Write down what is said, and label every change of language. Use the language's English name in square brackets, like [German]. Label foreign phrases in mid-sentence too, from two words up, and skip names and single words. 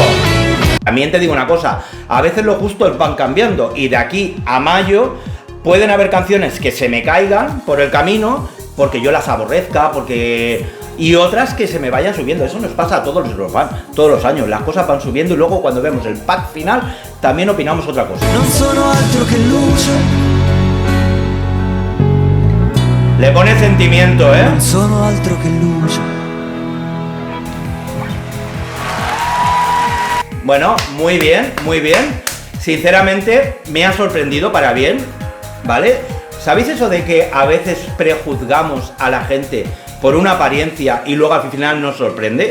[Spanish] También te digo una cosa, a veces los gustos van cambiando y de aquí a mayo pueden haber canciones que se me caigan por el camino porque yo las aborrezca, y otras que se me vayan subiendo. Eso nos pasa a todos los años, las cosas van subiendo y luego cuando vemos el pack final también opinamos otra cosa. [Italian] Non sono altro che luce. [Spanish] Le pone sentimiento, ¿eh? [Italian] Non sono altro che luce. [Spanish] Bueno, muy bien. Sinceramente, me ha sorprendido para bien, ¿vale? ¿Sabéis eso de que a veces prejuzgamos a la gente por una apariencia y luego al final nos sorprende?